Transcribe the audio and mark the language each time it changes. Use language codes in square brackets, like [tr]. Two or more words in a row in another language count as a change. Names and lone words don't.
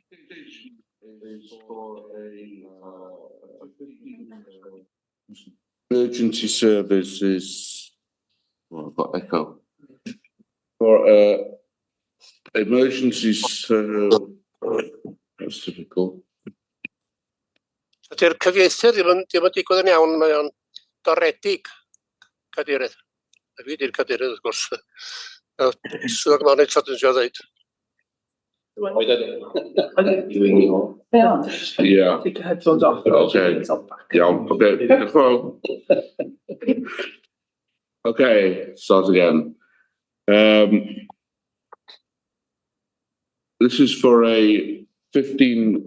[en] Emergency services. Oh, I've got echo. For emergencies, that's difficult. [cy] Ydy'r cyfieithydd ddim yn digwydd yn iawn, mae o'n doredig, cadeirydd. A fi di'r cadeirydd, wrth gwrs. Swyddog Monitors yn siarad dweud. [en] Yeah. Take your headphones off. Okay. Yeah. Okay. Okay. Start again. This is for a 15.